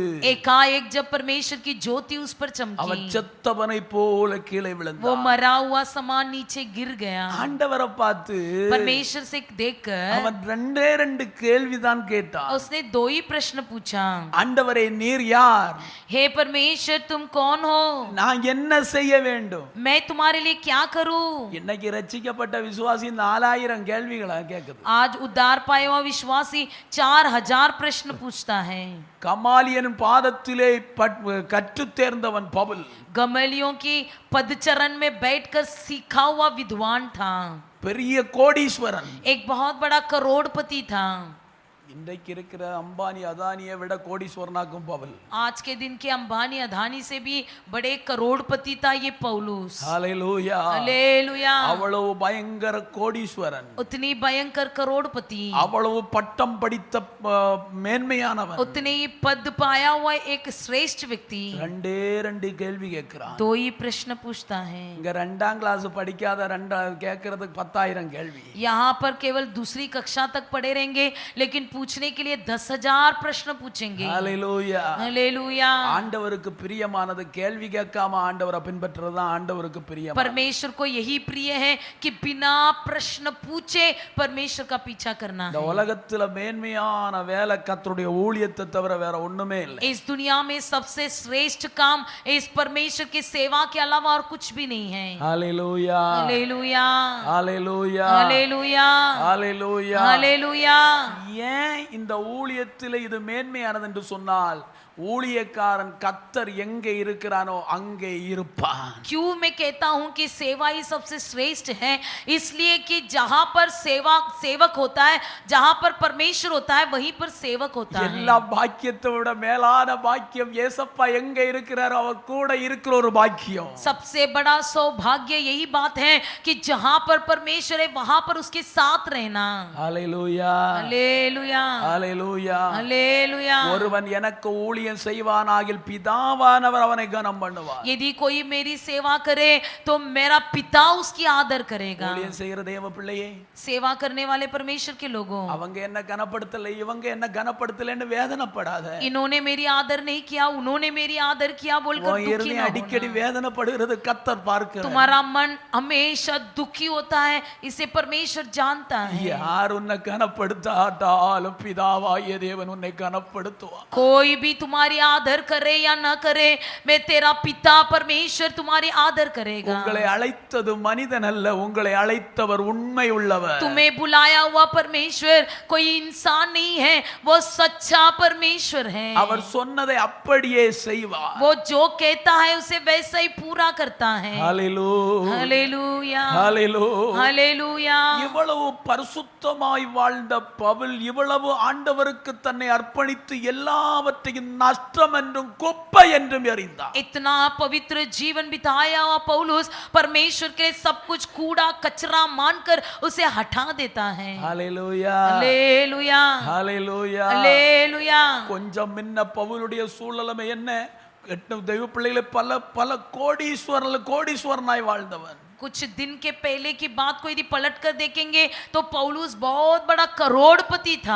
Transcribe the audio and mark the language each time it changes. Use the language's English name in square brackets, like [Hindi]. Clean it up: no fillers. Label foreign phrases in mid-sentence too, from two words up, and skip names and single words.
[Hindi] एकाएक जब परमेश्वर की ज्योति उस पर [Tamil] அவன் [Hindi] चमकी, [Tamil] செத்தவனை போல கீழே [Hindi] वो [Tamil] விழுந்தான். [Hindi] मरा हुआ समान नीचे गिर गया। [Tamil] ஆண்டவரை பார்த்து [Hindi] परमेश्वर से देखकर [Tamil] அவன் ரெண்டே ரெண்டு கேள்விதான் கேட்டான். [Hindi] उसने दो ही प्रश्न पूछा, [Tamil] ஆண்டவரே நீர் யார்? [Hindi] हे परमेश्वर तुम कौन हो? [Tamil] நான் என்ன செய்ய வேண்டும்? [Hindi] मैं तुम्हारे लिए क्या करूं? [Tamil] இன்னைக்கு ரட்சிக்கப்பட்ட விசுவாசி 4000 கேள்விகளை கேக்குது. [Hindi] आज उद्धार पाया हुआ विश्वासी 4000 प्रश्न पूछता है। [Tamil] கமாலியன் பாதத்திலே கற்றுத் தேர்ந்தவன் பவுல் [Hindi] गमलियों की पदचरण में बैठकर सीखा हुआ विद्वान था, [Tamil] பெரிய கோடீஸ்வரன். [Hindi] एक बहुत बड़ा करोड़पति था। [Tamil] இன்றைக்கு இருக்கிற அம்பானி அதானியை விட கோடீஸ்வரனாக்கும் பவுல். [Hindi] आज के दिन के अंबानी अदानी से भी बड़े करोड़पति था ये पौलुस। [Tamil] ஹalleluya. [Hindi] हालेलुया। [Tamil] அவ்வளவு பயங்கர கோடீஸ்வரன், [Hindi] उतनी भयंकर करोड़पति, [Tamil] அவ்வளவு பட்டம் படித்த மேன்மையானவன். [Hindi] उतने ही पद पाया हुआ एक श्रेष्ठ व्यक्ति [Tamil] ரெண்டே ரெண்டு கேள்வி கேட்கிறான். [Hindi] दो ही प्रश्न पूछता है। [Tamil] இங்க 2ஆம் கிளாஸ் படிக்காத கேட்கறதுக்கு 10,000 கேள்வி. [Hindi] यहाँ पर केवल दूसरी कक्षा तक पढ़े रहेंगे, लेकिन पूछने के लिए 10,000 प्रश्न पूछेंगे। [Tamil] ஹalleluya. [Hindi] हालेलुया। [Tamil] ஆண்டவருக்கு பிரியமானது கேள்வி கேட்காம ஆண்டவரை பின்பற்றுறது தான் ஆண்டவருக்கு பிரியம். [Hindi] परमेश्वर को यही प्रिय है कि बिना प्रश्न पूछे परमेश्वर का पीछा करना [Tamil] இந்த [Hindi] है। [Tamil] உலகத்துல மேன்மையான வேலை கர்த்தருடைய ஊழியத்தை தவிர வேற ஒண்ணுமே இல்லை. [Hindi] इस दुनिया में सबसे श्रेष्ठ काम इस परमेश्वर की सेवा के अलावा और कुछ भी नहीं है। [Tamil] ஹalleluya. [Hindi] हालेलुया। [Tamil] ஹalleluya. [Hindi] हालेलुया। [Tamil] ஹalleluya. [Hindi] हालेलुया। [Tamil] ஏன் இந்த ஊழியத்தில் இது மேன்மையானது என்று சொன்னால், ஊழியக்காரன் கர்த்தர் எங்கே இருக்கிறானோ அங்கே இருப்பான். [Hindi] क्यों मैं कहता हूं कि सेवा ही सबसे श्रेष्ठ है? इसलिए कि जहां पर सेवक होता है, जहां पर परमेश्वर होता है, वहीं पर सेवक होता है। [Tamil] எல்லா பாக்கியத்தை விட மேலான பாக்கியம் ஏசப்பா எங்க இருக்கிறாரோ அவர் கூட இருக்கிற ஒரு பாக்கியம். [Hindi] सबसे बड़ा सौभाग्य यही बात है कि जहां पर परमेश्वर है वहां पर उसके साथ रहना। [Tamil] ஹalleluya. [Hindi] हालेलुया। [Tamil] ஹalleluya. [Hindi] हालेलुया। [Tamil] ஒருவன் எனக்கு ஊழியம் செய்வானாகில் பிதாவானவர் அவனை கனம் பண்ணுவார். [Hindi] यदि कोई मेरी सेवा करे तो मेरा पिता उसकी आदर करेगा। [Tamil] ஊழியம் செய்கிற தேவ பிள்ளையே, [Hindi] सेवा करने वाले परमेश्वर के लोगों, [Tamil] அவங்க என்ன கனப்படுத்தல இவங்க என்ன கனப்படுத்தலன்னு வேதனைப்படாத. [Hindi] इन्होंने मेरी आदर नहीं किया, उन्होंने मेरी आदर किया बोलकर [Tamil] உன் [Hindi] दुखी [Tamil] இருதயம் [Hindi] ना [Tamil] அடிக்கடி [Hindi] होना। [Tamil] வேதனைப்படுகிறது கர்த்தர் பார்க்கிறார். [Hindi] तुम्हारा मन हमेशा दुखी होता है, इसे परमेश्वर जानता है। [Tamil] யார் உன்னை கனப்படுத்தாட்டாலும் பிதாவாகிய தேவன் உன்னை கனப்படுத்துவார். [Hindi] कोई भी तुम्हारी आदर करे या ना करे, मैं तेरा पिता परमेश्वर तुम्हारी आदर करेगा। [Tamil] உங்களை அழைத்தது மனிதன் அல்ல, உங்களை அழைத்தவர் உண்மை உள்ளவர். [Hindi] तुम्हें बुलाया हुआ परमेश्वर कोई इंसान नहीं है, वो सच्चा परमेश्वर है। [Tamil] அவர் சொன்னதை அப்படியே செய்வார். [Hindi] वो जो कहता है उसे वैसा ही पूरा करता है। [Tamil] ஹalleluya. [Hindi] हालेलुया। [Tamil] ஹalleluya. [Hindi] हालेलुया। [Tamil] இவ்வளவு பரிசுத்தமாய் வாழ்ந்த பவுல் இவ்வளவு ஆண்டவருக்கு தன்னை அர்ப்பணித்து எல்லாவற்றையும் நஷ்டம் என்றும் குப்பை என்றும் எறிந்தார். [Hindi] इतना पवित्र जीवन बिताया हुआ पौलुस परमेश्वर के लिए सब कुछ कूड़ा कचरा मानकर उसे हटा देता है। [Tamil] ஹalleluya. [Hindi] हालेलुया। [Tamil] ஹalleluya. [Hindi] हालेलुया। [Tamil] கொஞ்சம் முன்ன பவுலுடைய சூழலமை என்ன? 8 தெய்வ பிள்ளைகளை பல பல கோடீஸ்வரனாய் வாழ்ந்தவன். [Hindi] कुछ दिन के पहले की बात को यदि पलट कर देखेंगे तो पौलुस बहुत बड़ा करोड़पति था।